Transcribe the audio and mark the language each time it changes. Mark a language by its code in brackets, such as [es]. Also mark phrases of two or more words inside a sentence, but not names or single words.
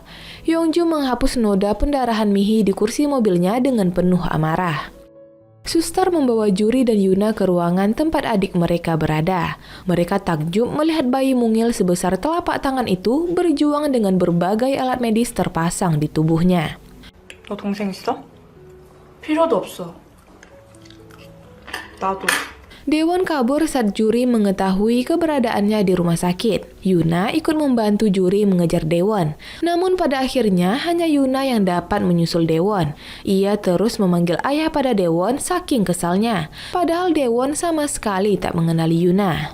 [id] Yongju menghapus noda pendarahan Mihi di kursi mobilnya dengan penuh amarah. Suster membawa Juri dan Yuna ke ruangan tempat adik mereka berada. Mereka takjub melihat bayi mungil sebesar telapak tangan itu berjuang dengan berbagai alat medis terpasang di tubuhnya. [ko] 너 동생 있어? 필요도 없어. 나도. [id] Daewon kabur saat Juri mengetahui keberadaannya di rumah sakit. Yuna ikut membantu Juri mengejar Daewon. Namun pada akhirnya hanya Yuna yang dapat menyusul Daewon. Ia terus memanggil ayah pada Daewon saking kesalnya. Padahal Daewon sama sekali tak mengenali Yuna.